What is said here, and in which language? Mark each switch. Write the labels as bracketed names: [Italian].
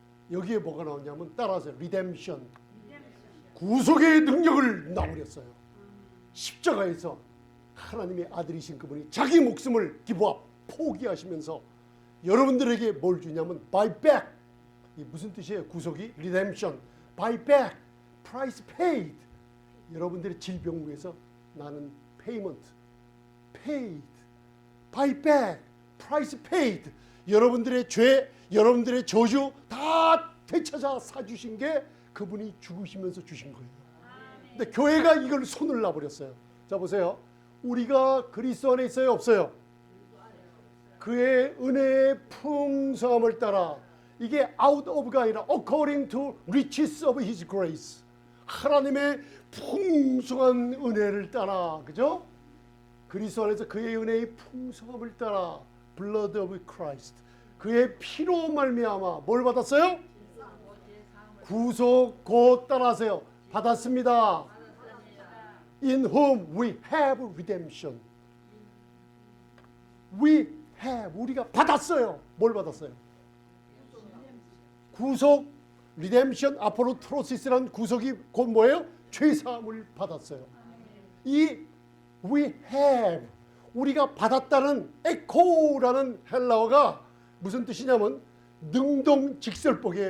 [Korean] 여기에 뭐가 나오냐면 따라하세요. 리뎀션, 구속의 능력을 놔버렸어요. 십자가에서 하나님의 아들이신 그분이 자기 목숨을 기부하 포기하시면서 여러분들에게 뭘 주냐면 [English] buy back. [Korean] 이 무슨 뜻이에요? 구속이 [English] redemption, buy back, price paid. [Korean] 여러분들의 질병 위해서 나는 [English] payment, paid, buy back, price paid. [Korean] 여러분들의 죄, 여러분들의 저주 다 되찾아 사주신 게 그분이 죽으시면서 주신 거예요. 근데 교회가 이걸 손을 놔버렸어요. 자 보세요. 우리가 그리스도 안에 있어요? 없어요? 그의 은혜의 풍성함을 따라, 이게 [English] out of [Korean] 가 아니라 [English] according to riches of his grace, [Korean] 하나님의 풍성한 은혜를 따라, 그죠? 그리스도 안에서 그의 은혜의 풍성함을 따라 [English] blood of Christ, [Korean] 그의 피로 말미암아 뭘 받았어요? 구속 곧 따라하세요. 받았습니다. [English] In whom we have redemption. We have, [Korean] 우리가 받았어요. 뭘 받았어요? 구속, redemption, 앞으로 트로시스라는 구속이 곧 뭐예요? 죄사함을 받았어요. 이 [English] we have, [Korean] 우리가 받았다는 에코라는 헬라어가 무슨 뜻이냐면 능동직설법이에요.